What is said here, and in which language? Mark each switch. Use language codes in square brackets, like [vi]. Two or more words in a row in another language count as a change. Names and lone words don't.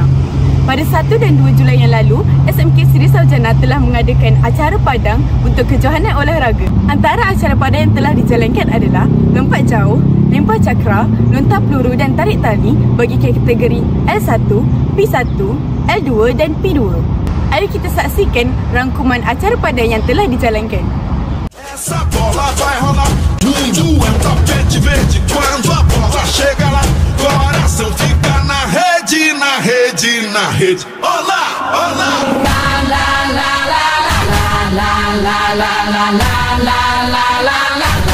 [ms] Pada 1 dan 2 Julai yang lalu, SMK Seri Saujana telah mengadakan acara padang untuk kejohanan olahraga. Antara acara padang yang telah dijalankan adalah lompat jauh, lempar cakra, lontar peluru dan tarik tali bagi kategori L1, P1, L2 dan P2. Ayo kita saksikan rangkuman acara padang yang telah dijalankan. [pt] Essa bola vai rolar, mundo é um tapete verde. Quando a bola chega lá, coração fica na rede, na rede, na rede. Olá, olá. La la la la la la la la la la la la la la.